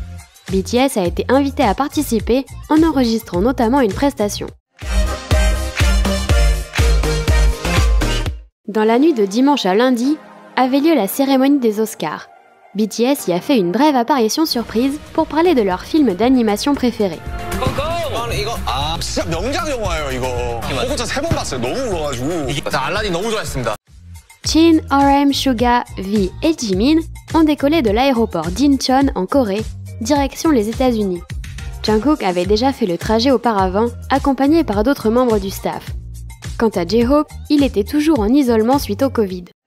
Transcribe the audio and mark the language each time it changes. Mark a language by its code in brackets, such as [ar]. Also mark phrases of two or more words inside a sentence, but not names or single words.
[fr] BTS a été invité à participer en enregistrant notamment une prestation. Dans la nuit de dimanche à lundi, avait lieu la cérémonie des Oscars. BTS y a fait une brève apparition surprise pour parler de leur film d'animation préféré. [ko] 이거 진짜 명작 영화예요 이거. 보고 저 3번 봤어요. 너무 울어가지고. 나 알라딘 너무 좋아했습니다. [fr] Jin, RM, Suga, V et Jimin ont décollé de l'aéroport d'Incheon en Corée, direction les États-Unis. Jungkook avait déjà fait le trajet auparavant, accompagné par d'autres membres du staff. Quant à J-Hope, il était toujours en isolement suite au Covid.